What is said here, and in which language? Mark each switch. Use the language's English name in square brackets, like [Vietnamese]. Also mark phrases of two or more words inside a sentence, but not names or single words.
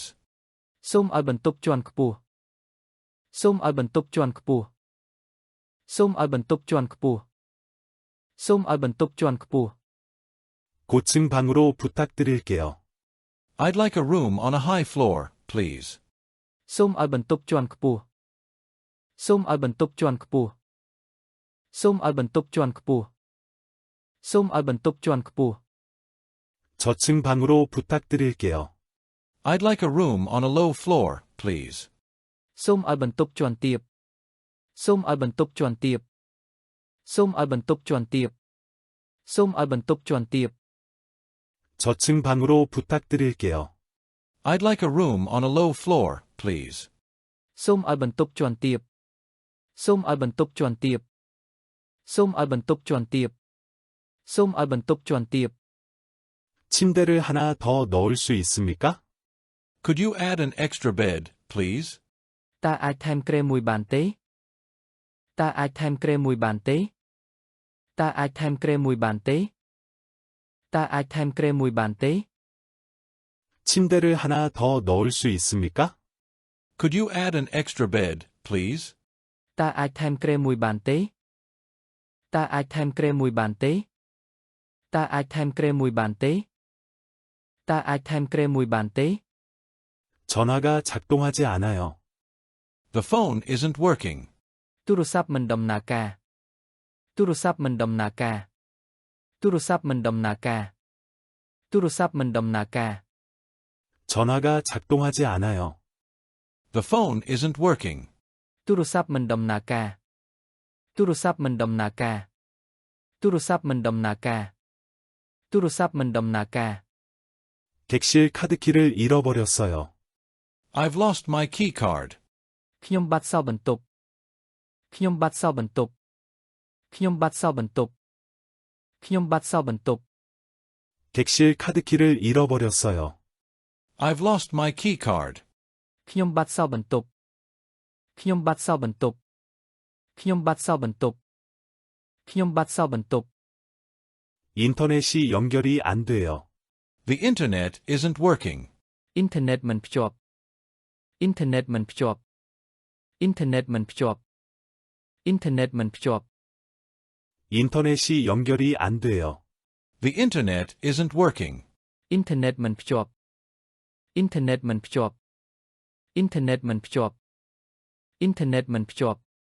[Khmer] សូមឲ្យបន្ទប់ជាន់ខ្ពស់សូមឲ្យបន្ទប់ជាន់ខ្ពស់សូមឲ្យបន្ទប់ជាន់ខ្ពស់សូមឲ្យបន្ទប់ជាន់ខ្ពស់ [Korean] 고층 방으로 부탁드릴게요. [English] I'd like a room on a high floor, please. [Khmer] សូមឲ្យបន្ទប់ជាន់ខ្ពស់សូមឲ្យបន្ទប់ជាន់ខ្ពស់សូមឲ្យបន្ទប់ជាន់ខ្ពស់សូមឲ្យបន្ទប់ជាន់ខ្ពស់ [Korean] 저층 방으로 부탁드릴게요. [English] I'd like a room on a low floor, please. [Khmer] សូមឲ្យបន្ទប់ជាន់ទាបសូមឲ្យបន្ទប់ជាន់ទាបសូមឲ្យបន្ទប់ជាន់ទាបសូមឲ្យបន្ទប់ជាន់ទាប [Korean] 저층 방으로 부탁드릴게요. [English] I'd like a room on a low floor, please. [Khmer] សូមឲ្យបន្ទប់ជាន់ទាបសូមឲ្យបន្ទប់ជាន់ទាបសូមឲ្យបន្ទប់ជាន់ទាបសូមឲ្យបន្ទប់ជាន់ទាប [Korean] 침대를 하나 더 넣을 수 있습니까? [English] Could you add an extra bed, please? [Khmer] តើអាចថែមគ្រែមួយបានទេតើអាចថែមគ្រែមួយបានទេតើអាចថែមគ្រែមួយបានទេតើអាចថែមគ្រែមួយបានទេ [Korean] 침대를 하나 더 넣을 수 있습니까? [English] Could you add an extra bed, please? [Khmer] តើអាចថែមគ្រែមួយបានទេតើអាចថែមគ្រែមួយបានទេតើអាចថែមគ្រែមួយបានទេតើអាចថែមគ្រែមួយបានទេ [Korean] 전화가 작동하지 않아요. [English] The phone isn't working. [Khmer] ទូរស័ព្ទមិនដំណើរការទូរស័ព្ទមិនដំណើរការទូរស័ព្ទមិនដំណើរការទូរស័ព្ទមិនដំណើរការ [Korean] 전화가 작동하지 않아요. [English] The phone isn't working. [Khmer] ទូរស័ព្ទមិនដំណើរការទូរស័ព្ទមិនដំណើរការទូរស័ព្ទមិនដំណើរការទូរស័ព្ទមិនដំណើរការ [Korean] 객실 카드키를 잃어버렸어요. [English] I've lost my key card. [Khmer] ខ្ញុំបាត់សោបន្ទប់ខ្ញុំបាត់សោបន្ទប់ខ្ញុំបាត់សោបន្ទប់ខ្ញុំបាត់សោបន្ទប់ [Korean] 객실 카드키를 잃어버렸어요. [English] I've lost my key card. [Khmer] ខ្ញុំបាត់សោបន្ទប់ខ្ញុំបាត់សោបន្ទប់ខ្ញុំបាត់សោបន្ទប់ខ្ញុំបាត់សោបន្ទប់ [Korean] 인터넷이 연결이 안 돼요. [English] The internet isn't working. [Khmer] អ៊ីនធឺណិតមិនភ្ជាប់អ៊ីនធឺណិតមិនភ្ជាប់អ៊ីនធឺណិតមិនភ្ជាប់អ៊ីនធឺណិតមិនភ្ជាប់ [Korean] 인터넷이 연결이 안 돼요. [English] The internet isn't working. [Khmer] អ៊ីនធឺណិតមិនភ្ជាប់អ៊ីនធឺណិតមិនភ្ជាប់អ៊ីនធឺណិតមិនភ្ជាប់អ៊ីនធឺណិតមិនភ្ជាប់